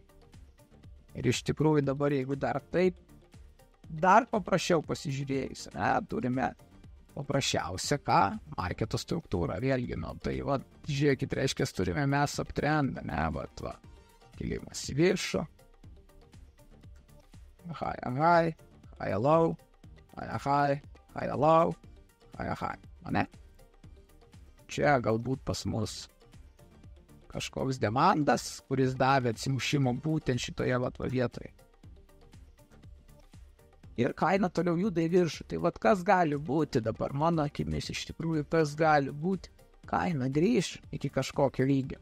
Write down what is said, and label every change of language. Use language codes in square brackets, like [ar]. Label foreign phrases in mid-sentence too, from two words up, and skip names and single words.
[lt] Ir iš tikrųjų dabar, jeigu dar taip, dar paprasčiau pasižiūrėjus, turime paprasčiausia, marketo struktūra, vėlgi, tai žiūrėkit, reiškia, turime mes uptrendą, kilimas į viršų, [en] high, low, high, hello, hi, [lt] ne? Čia galbūt pas mus kažkoks demandas, kuris davė atsimušimo būtent šitoje vietoje. Ir kaina toliau juda į viršų. Tai kas gali būti dabar mano akimis iš tikrųjų, kas gali būti, kaina grįž iki kažkokio lygio.